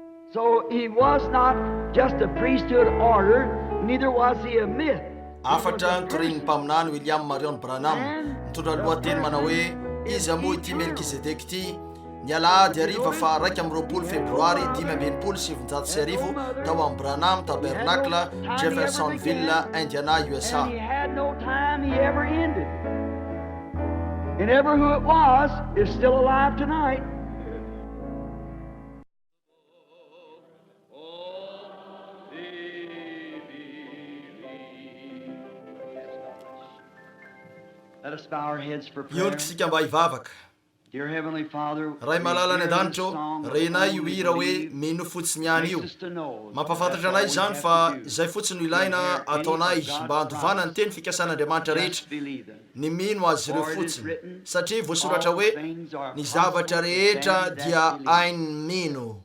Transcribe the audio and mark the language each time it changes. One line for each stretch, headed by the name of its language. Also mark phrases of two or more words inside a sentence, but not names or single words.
English: So he was not just a priesthood order, neither was he a myth.
Malagasy: afatra ntorign'ny mpaminany William Marion Branham mitondra lohateny manao hoe izy moa ity Melkisedek ity ny alahady ariva fa 2 febroary 577 tao amin'ny Branham Tabernacle, Jeffersonville, Indiana, USA.
English: And he had no time he ever ended. And ever who it was is still alive tonight. Let us bow our heads for prayer.
Malagasy: Iondritsika mba hivavaka.
English: Dear Heavenly Father,
Malagasy: Ray malalany an-danitro, renay io hira hoe mino fotsiny ihany io. Mampafantatra anay izany fa izay fotsiny no ilaina ataonay mba handovana ny teny fikasan'Andriamanitra rehetra. Ny mino azy ireo fotsiny, satria voasoratra hoe ny zavatra rehetra dia hainy mino.